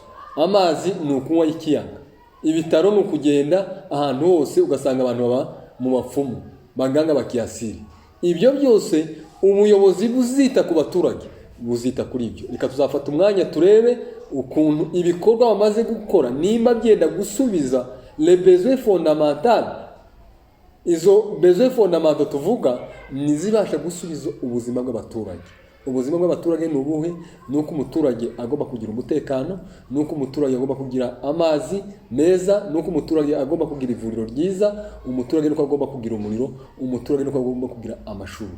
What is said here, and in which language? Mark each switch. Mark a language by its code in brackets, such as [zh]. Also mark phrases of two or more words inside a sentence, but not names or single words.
[rw] Amazi ni ukunywa ikiyaga, ibitaro ni ukugenda ahantu hose ugasanga abantu baba mu bapfumu, baganga bakiyasiri. Ibyo byose umuyobozi buzita ku baturage buzita kuri ibyo. Reka tuzafata umwanya turebe ukuntu ibikorwa bamaze gukora nimba byenda gusubiza [fr] les besoins fondamentaux. [rw] Izo [fr] besoins fondamentaux [rw] tuvuga nizibasha gusubiza ubuzima bw'abaturage. Ubuzima bw'abaturage ni ubuhe? Nuko umuturage agomba kugira umutekano, nuko umuturage agomba kugira amazi meza, nuko umuturage agomba kugira ivuriro ryiza, umuturage nuko agomba kugira umuriro, umuturage nuko agomba kugira amashuri.